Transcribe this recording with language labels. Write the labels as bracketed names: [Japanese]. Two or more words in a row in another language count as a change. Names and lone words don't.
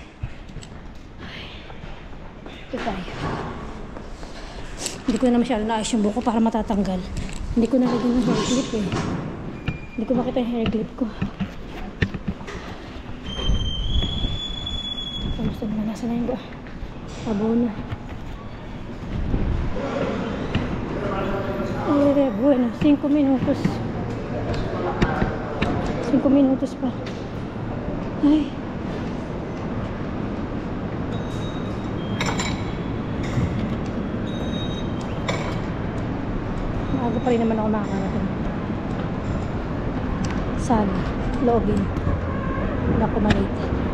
[Filipino] Ito tayo. Hindi ko na masyado naayos yung buko para matatanggal. Hindi ko nalagyan ng [English] hair clip [Filipino] eh. Hindi ko makita yung [English] hair clip [Filipino] ko. Kamusta naman? Nasa na yung abono. Bueno, 5 minutos. 5 minutos pa. Ay. Maaga pa rin naman ako makakarating. Sana, login. Hindi ako malate.